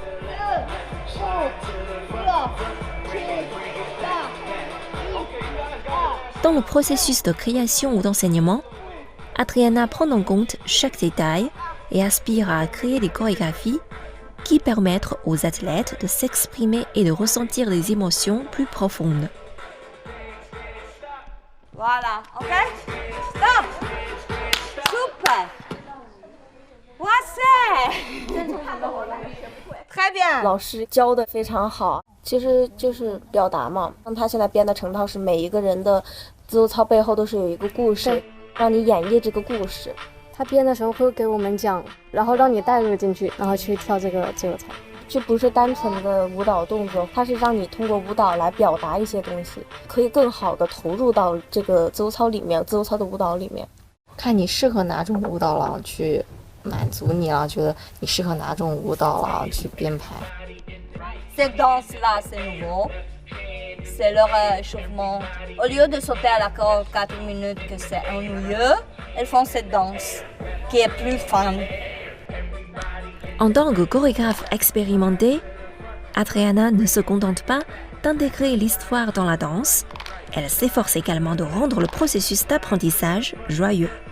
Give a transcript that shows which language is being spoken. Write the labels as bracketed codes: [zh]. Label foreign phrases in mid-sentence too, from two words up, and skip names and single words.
[fr] Dans le processus de création ou d'enseignement, Adriana prend en compte chaque détail et aspire à créer des chorégraphies qui permettent aux athlètes de s'exprimer et de ressentir des émotions plus profondes. Voilà, ok? Stop! Super! Wow! très bien！ [zh] 老师教的非常好，其实就是表达嘛。像他现在编的成套是每一个人的自由操背后都是有一个故事，让你演绎这个故事。他编的时候会给我们讲，然后让你带入进去，然后去跳这个自由操。这不是单纯的舞蹈动作，它是让你通过舞蹈来表达一些东西，可以更好的投入到这个自由操里面，自由操的舞蹈里面。看你适合哪种舞蹈了，去满足你了，觉得你适合哪种舞蹈了，去编排。 [fr] Cette danse-là, c'est nouveau. C'est leur échauffement. Au lieu de sauter à la corde 4 minutes, que c'est ennuyeux, elles font cette danse qui est plus fun. En tant que chorégraphe expérimentée, Adriana ne se contente pas d'intégrer l'histoire dans la danse, elle s'efforce également de rendre le processus d'apprentissage joyeux.